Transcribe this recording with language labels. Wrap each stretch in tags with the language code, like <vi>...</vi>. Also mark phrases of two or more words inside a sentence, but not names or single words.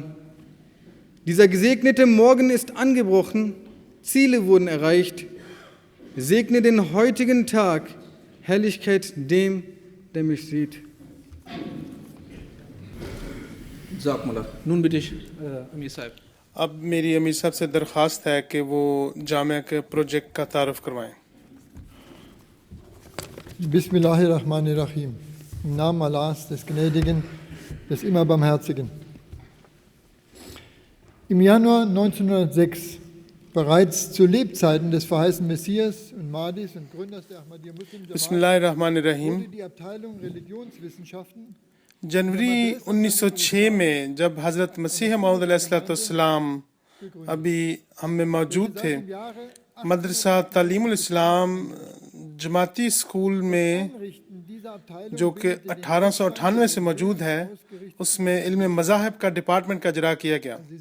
<de>Dieser gesegnete Morgen ist angebrochen, Ziele wurden erreicht. Segne den heutigen Tag, Herrlichkeit dem, der mich sieht. Nun bitte ich Amir Sahib.</de> <ur>اب میری امیر صاحب سے درخواست ہے کہ وہ جامعہ کے پروجیکٹ کا تعارف کروائیں.</ur> <ar>بسم الله الرحمن الرحيم.</ar> <de>Im Namen Allahs, des Gnädigen, des immer Barmherzigen. Im Januar 1906, bereits zu Lebzeiten des verheißenen Messias und Mahdis und Gründers der Ahmadiyya Muslim</de> <ar>بسم اللہ الرحمن الرحیم.</ar> <de>wurde die Abteilung Religionswissenschaften</de> <ur>جنوری 1906 میں جب حضرت مسیح موعود</ur> <ar>علیہ السلام</ar> <ur>ابھی ہم میں موجود تھے، مدرسہ تعلیم الاسلام جماعتی اسکول میں جو کہ 1898 سے موجود ہے، اس میں علم مذاہب کا ڈپارٹمنٹ کا اجرا کیا گیا.</ur>